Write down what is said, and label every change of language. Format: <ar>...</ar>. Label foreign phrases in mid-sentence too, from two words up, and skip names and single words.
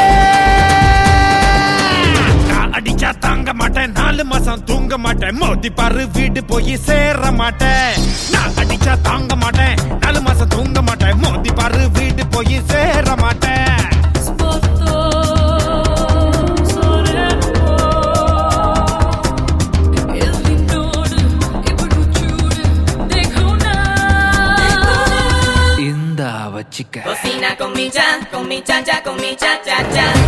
<ta>நான் அடிச்சா தாங்க மாட்டேன் 4 மாசம் தூங்க மாட்டேன் மோதி பாரு வீடு போய் சேர மாட்டேன் நான் அடிச்சா தாங்க மாட்டேன் 4 மாசம் தூங்க மாட்டேன் மோதி பாரு வீடு போய் சேர மாட்டேன் இந்தா வச்சிக்க</ta> <es>Cocina con mi cha cha, con mi cha cha cha.</es>